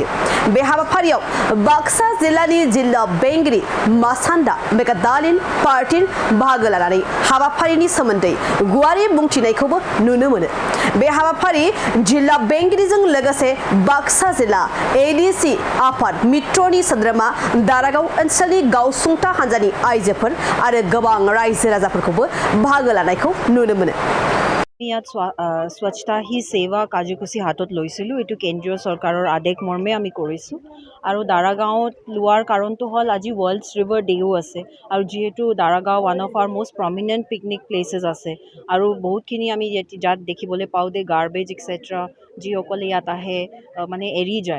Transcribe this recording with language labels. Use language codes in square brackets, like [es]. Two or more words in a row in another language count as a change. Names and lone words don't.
[brx] बे हाबाफारियाव बाक्सा जिल्लानि जिल्ला बेंगिरि मासान्दा मेगादालिन पार्टिन बाहागो लानानै हाबाफारिनि सोमोन्दै गुवारै बुंथिनायखौबो नुनो मोनो। बे हाबाफारि जिल्ला बेंगिरिजों लोगोसे बाक्सा जिल्ला एडीसी आफाद मित्रनि सोद्रोमा दारागाव ओनसोलनि गावसुंथा हान्जानि आइजोफोर आरो गोबां रायजो राजाफोरखौबो बाहागो लानायखौ नुनो मोनो। [as] ইয়াত স্বচ্ছতা হি সেৱা কাৰ্যসূচী হাতত লৈছিলোঁ। এইটো কেন্দ্ৰীয় চৰকাৰৰ আদেশ মৰ্মে আমি কৰিছোঁ আৰু দাৰাগাঁৱত লোৱাৰ কাৰণটো হ'ল আজি ৱৰ্ল্ডছ ৰিভাৰ ডেও আছে আৰু যিহেতু দাৰাগাঁও [en] one of our most prominent picnic places [as] আছে আৰু বহুতখিনি আমি যাত দেখিবলৈ পাওঁ [en] the garbage etcetera [as] যিসকলে ইয়াত আহে মানে এৰি যায়।